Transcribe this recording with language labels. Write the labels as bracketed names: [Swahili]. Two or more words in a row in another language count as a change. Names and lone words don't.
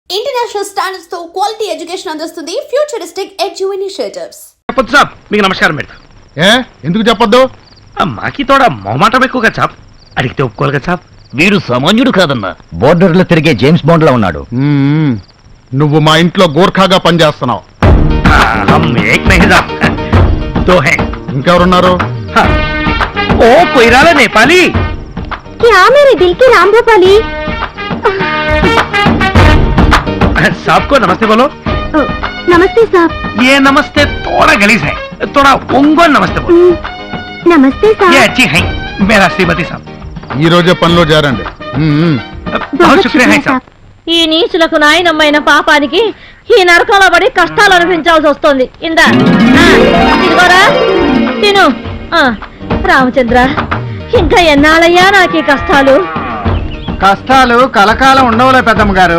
[English] International Standards తో quality education అందిస్తుంది Futuristic Edu Initiatives. [Telugu] చెప్పొద్దు సాబ్, మీకు నమస్కారం పెడతా. ఎందుకు చెప్పొద్దు? మాకి తోడా మొహమాటం ఎక్కువగా చాప్, అడిగితే ఒప్పుకోవాలి కదా సాబ్. వీడు సామాన్యుడు కాదన్నా, బోర్డర్ లో తిరిగే జేమ్స్ బాండ్ లా ఉన్నాడు. నువ్వు మా ఇంట్లో గోర్ఖాగా పనిచేస్తున్నావు. [Hindi] हम एक नहीं साब, दो है. [Telugu] ఇంకెవరున్నారు? ఓ కొయిరాలా నేపాలి. [Hindi] क्या मेरे दिल के राम भोपाली? साहब को नमस्ते बोलो. नमस्ते साहब. ये नमस्ते थोड़ा गलीज है, थोड़ा ओंगोल नमस्ते बोलो. नमस्ते साहब. ये अच्छी है मेरा श्रीमती साहब. [Telugu] ఈ రోజే పనిలో చేరండి. [Hindi] बहुत शुक्रिया है साहब. [Telugu] ఈ నీచులకు నాయనమ్మైన పాపానికి ఈ నరకంలో పడి కష్టాలు అనిపించాల్సి వస్తుంది. ఇందా ఇదిగోరా తిను. రామచంద్ర, ఇంకా ఎన్నాళ్ళయ్యా నాకు కష్టాలు? కష్టాలు కలకాలం ఉండవులే పెద్దమ్మ గారు.